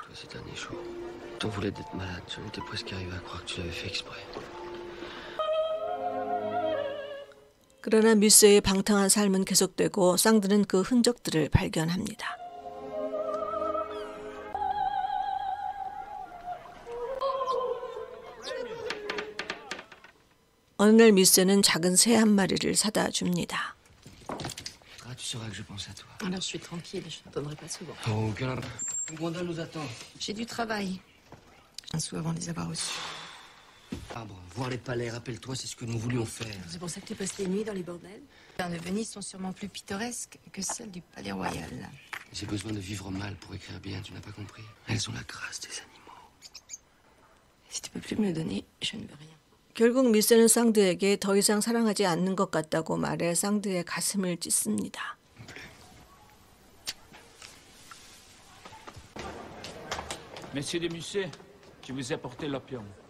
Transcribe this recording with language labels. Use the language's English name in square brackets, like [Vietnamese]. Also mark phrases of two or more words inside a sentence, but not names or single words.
[French] Toi, ces derniers jours, t'en voulais d'être malade. J'en étais presque arrivé à croire que tu l'avais fait exprès. [Korean] 그러나 뮤세의 방탕한 삶은 계속되고 쌍드는 그 흔적들을 발견합니다. 어느 날 뮤세는 작은 새 한 마리를 사다 줍니다. [French] Ah, tu sauras que je pense à toi. Alors je suis tranquille, je ne donnerai pas souvent. Oh, quel... Gwendal nous attend. J'ai du travail. Un sou avant de les avoir reçus. Ah bon, voir les palais, rappelle-toi, c'est ce que nous voulions faire. C'est pour ça que tu passes les nuits dans les bordels? Les de Venise sont sûrement plus pittoresques que celles du Palais Royal. J'ai besoin de vivre mal pour écrire bien, tu n'as pas compris? Elles ont la grâce des animaux. Si tu peux plus me le donner, je ne veux rien. [Korean] 결국 뮤세는 쌍드에게 더 이상 사랑하지 않는 것 같다고 말해 쌍드의 가슴을 찢습니다. [French] Messieurs de Musset, je vous ai apporté l'opium.